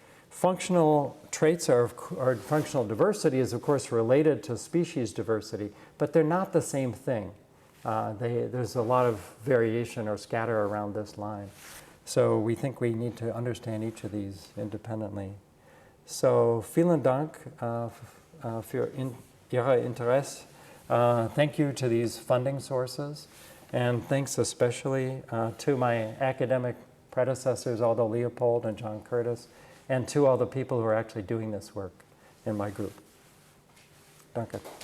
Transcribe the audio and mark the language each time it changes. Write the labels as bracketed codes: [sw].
[en] Functional traits or functional diversity is, of course, related to species diversity, but they're not the same thing. There's a lot of variation or scatter around this line. So we think we need to understand each of these independently. [de] So vielen Dank für Ihr Interesse. [en] Thank you to these funding sources, and thanks especially to my academic predecessors, Aldo Leopold and John Curtis, and to all the people who are actually doing this work in my group. Danke.